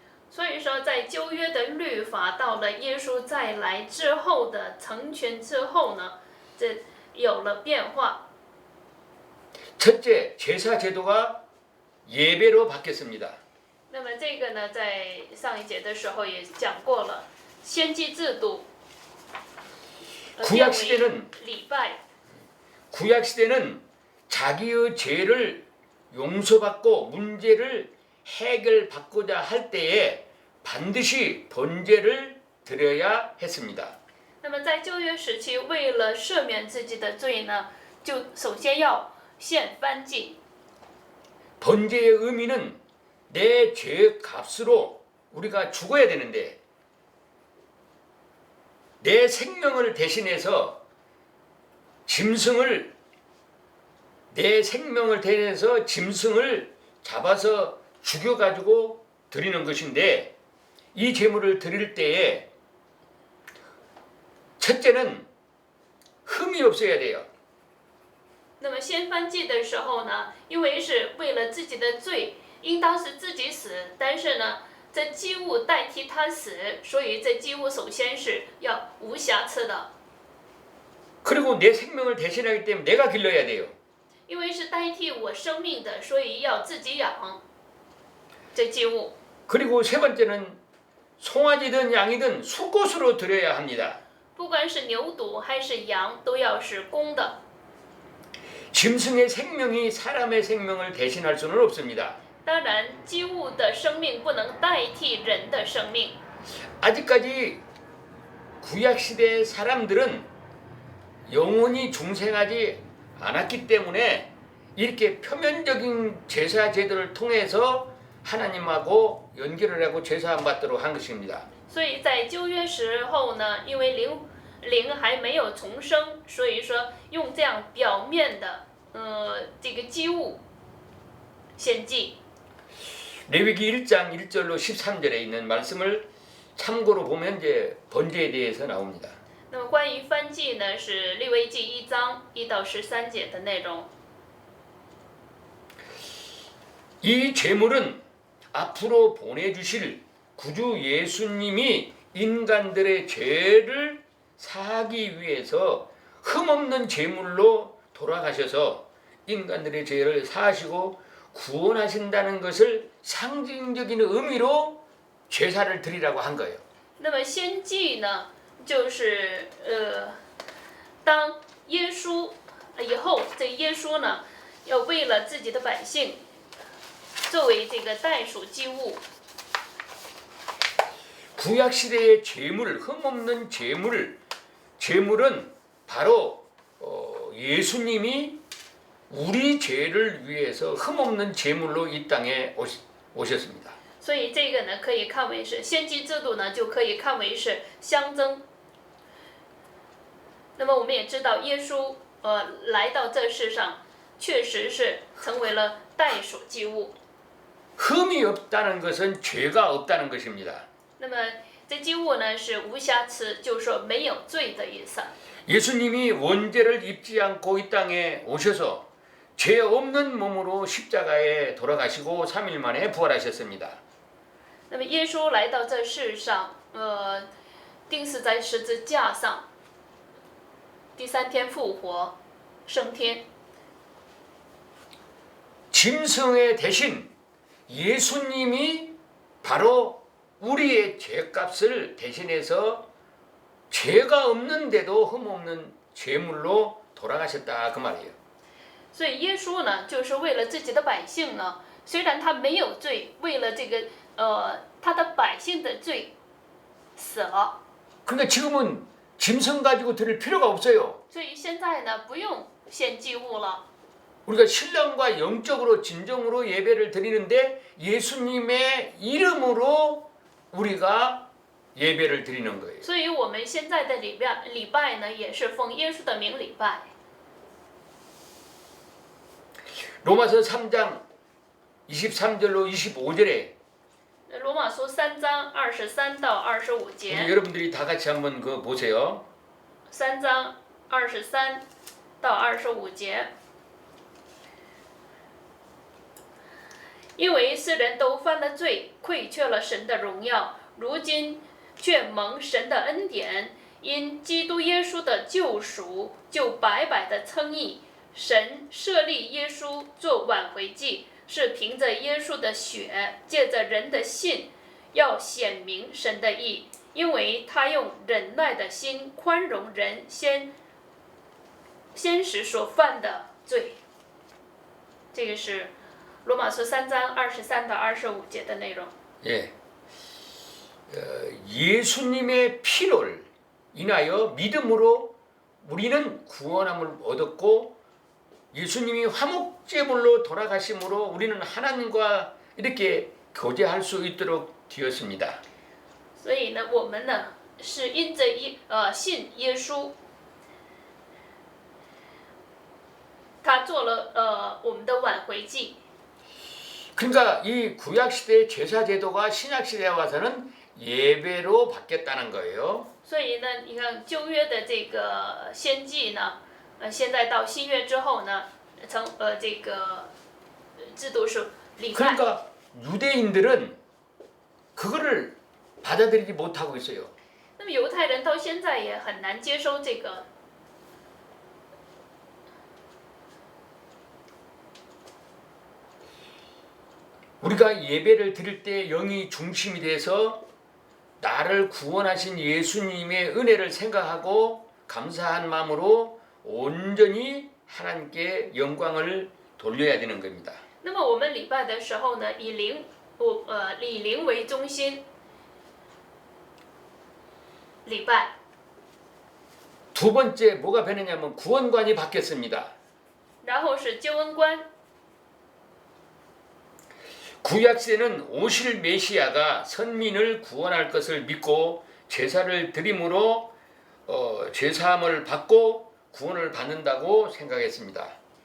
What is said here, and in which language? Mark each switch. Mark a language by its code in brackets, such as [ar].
[zh] 所以说，在旧约的律法到了耶稣再来之后的成全之后呢，这有了变化。 [ko] 첫째, 제사 제도가 예배로 바뀌었습니다. [zh] 那么这个呢，在上一节的时候也讲过了，先祭制度变为礼拜。 [ko] 구약 시대는 자기의 죄를 용서받고 문제를 해결받고자 할 때에 반드시 번제를 드려야 했습니다. [zh] 那么在旧约时期，为了赦免自己的罪呢，就首先要献燔祭。 [ko] 번제의 의미는 내 죄의 값으로 우리가 죽어야 되는데 내 생명을 대신해서 내 생명을 대신해서 짐승을 잡아서 죽여가지고 드리는 것인데 이 제물을 드릴 때에 첫째는 흠이 없어야 돼요. [zh] 那么先翻祭的时候呢，因为是为了自己的罪，应当是自己死，但是呢，这祭物代替他死，所以这祭物首先是要无瑕疵的， [ko] 그리고 내 생명을 대신하기 때문에 내가 길러야 돼요. [zh] 因为是代替我生命的，所以要自己养这祭物。 [ko] 그리고 세 번째는 송아지든 양이든 수꽃으로 드려야 합니다. [zh] 不管是牛犊还是羊，都要是公的。 [ko] 짐승의 생명이 사람의 생명을 대신할 수는 없습니다. [zh] 当然，祭物的生命不能代替人的生命。 [ko] 아직까지 구약시대 사람들은 영원히 중생하지 않았기 때문에 이렇게 표면적인 제사 제도를 통해서 하나님하고 연결을 하고 제사 안 받도록 한 것입니다. [zh] 所以在旧约时候呢，因为灵还没有重生，所以说用这样表面的这个祭物献祭。 [ko] 레위기 1장 1절로 13절에 있는 말씀을 참고로 보면 이제 번제에 대해서 나옵니다. [zh] 那么关于燔祭呢，是利未记1章1到13节的内容。 [ko] 이 제물은 앞으로 보내주실 구주 예수님이 인간들의 죄를 사하기 위해서 흠없는 제물로 돌아가셔서 인간들의 죄를 사하시고 구원하신다는 것을 상징적인 의미로 제사를 드리라고 한 거예요. [zh] 那么献祭呢，就是当耶稣以后，这耶稣呢，要为了自己的百姓，作为这个代赎祭物。 [ko] 구약 시대의 제물, 흠없는 제물은 바로 예수님이 우리 죄를 위해서 흠없는 제물로 이 땅에 오셨습니다. [zh] 所以这个呢，可以看为是献祭制度呢，就可以看为是象征。那么我们也知道，耶稣来到这世上，确实是成为了代赎祭物。 [ko] 흠이 없다는 것은 죄가 없다는 것입니다. [zh] 那么这祭物呢是无瑕疵，就是说没有罪的意思。 [ko] 예수님이 원죄를 입지 않고 이 땅에 오셔서 죄 없는 몸으로 십자가에 돌아가시고 3일 만에 부활하셨습니다. [zh] 那么耶稣来到这世上，钉死在十字架上，第3天复活，升天。 [ko] 짐승의 대신 예수님이 바로 우리의 죄값을 대신해서 죄가 없는데도 흠없는 제물로 돌아가셨다 그 말이에요. [zh] 所以耶稣呢，就是为了自己的百姓呢，虽然他没有罪，为了这个他的百姓的罪死了。 [ko] 그러니까 지금은 짐승 가지고 드릴 필요가 없어요. [zh] 所以现在呢，不用献祭物了。 [ko] 우리가 신령과 영적으로 진정으로 예배를 드리는데 예수님의 이름으로 우리가 예배를 드리는 거예요. [zh] 所以我们现在的礼拜呢，也是奉耶稣的名礼拜。 [ko] 로마서 3장 23절로 25절에 [zh] 罗马书3章23到25节， [ko] 여러분들이 다 같이 한번 그 보세요. [zh] 3章23到25节。因为世人都犯了罪，亏缺了神的荣耀，如今却蒙神的恩典，因基督耶稣的救赎，就白白的称义。神设立耶稣做挽回祭，是凭着耶稣的血，借着人的信，要显明神的义，因为他用忍耐的心宽容人先时所犯的罪。这个是罗马书3章23到25节的内容。 [ko] 예. 예수님의 피를 인하여 믿음으로 우리는 구원함을 얻었고 예수님이 화목제물로 돌아가심으로 우리는 하나님과 이렇게 교제할 수 있도록 되었습니다. [zh] 所以呢，我们呢是因着信耶稣，他做了我们的挽回祭。 [ko] 그러니까 이 구약 시대의 제사 제도가 신약 시대에 와서는 예배로 바뀌었다는 거예요. [zh] 所以呢，你看旧约的这个献祭呢，现在到新约之后呢，这个制度是礼拜。 [ko] 그러니까 유대인들은 그거를 받아들이지 못하고 있어요. [zh] 那么犹太人到现在也很难接收这个。 [ko] 우리가 예배를 드릴 때 영이 중심이 돼서 나를 구원하신 예수님의 은혜를 생각하고 감사한 마음으로 온전히 하나님께 영광을 돌려야 되는 겁니다. [zh] 那么我们礼拜的时候呢，以灵为中心礼拜。 [ko] 두 번째 뭐가 변했냐면 구원관이 바뀌었습니다. [zh] 然后是救恩观。 [ko] 구약시대는 오실 메시아가 선민을 구원할 것을 믿고 제사를 드림으로 죄사함을 받고 구원을 받는다고 생각했습니다.